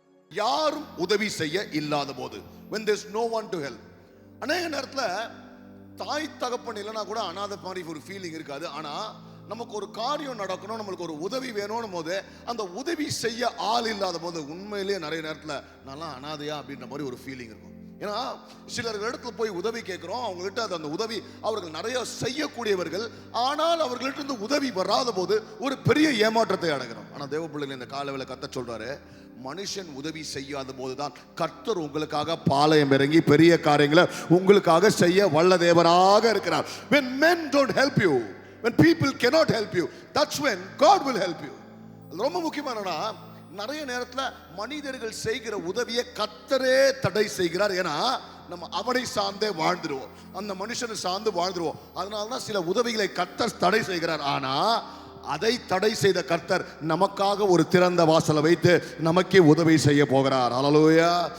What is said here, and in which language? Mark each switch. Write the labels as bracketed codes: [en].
[ta] யாரும் உதவி செய்ய இல்லாத போது, [en] when there's no one to help. [ta] அநேக நேரத்தில் தாய் தகப்பன் இல்லைனா கூட அனாதை மாதிரி ஒரு ஃபீலிங் இருக்காது. ஆனா நமக்கு ஒரு காரியம் நடக்கணும், நம்மளுக்கு ஒரு உதவி வேணும் போது அந்த உதவி செய்ய ஆள் இல்லாத போது உண்மையிலேயே நிறைய நேரத்தில் நல்லா அனாதையா அப்படின்ற மாதிரி ஒரு ஃபீலிங் இருக்கும். ஏன்னா சிலர்கள் இடத்துல போய் உதவி கேட்கிறோம், அவங்ககிட்ட அந்த உதவி அவர்கள் நிறைய செய்யக்கூடியவர்கள், ஆனால் அவர்கள்ட்ட இருந்து உதவி வராத போது ஒரு பெரிய ஏமாற்றத்தை அடைகிறோம். ஆனா தேவ பிள்ளைகள் இந்த காலவேளை கர்த்தர் சொல்றாரு, மனுஷன் உதவி செய்யாத போதுதான் கர்த்தர் உங்களுக்காக பாளையம் இறங்கி பெரிய காரியங்களை உங்களுக்காக செய்ய வல்ல தேவராக இருக்கிறார். [en] When men don't help you, when people cannot help you, that's when God will help you. [ta] அது ரொம்ப முக்கியமானனா, நிறைய நேரத்தில் மனிதர்கள் செய்கிற உதவியை கர்த்தரே தடை செய்கிறார். ஏன்னா நம்ம அவனை சார்ந்தே வாழ்ந்துருவோம், அந்த மனுஷனை சார்ந்து வாழ்ந்துருவோம். அதனால தான் சில உதவிகளை கர்த்தர் தடை செய்கிறார். ஆனா அதை தடை செய்த கர்த்தர் நமக்காக ஒரு திறந்த வாசலை வைத்து நமக்கே உதவி செய்ய போகிறார். ஹல்லேலூயா.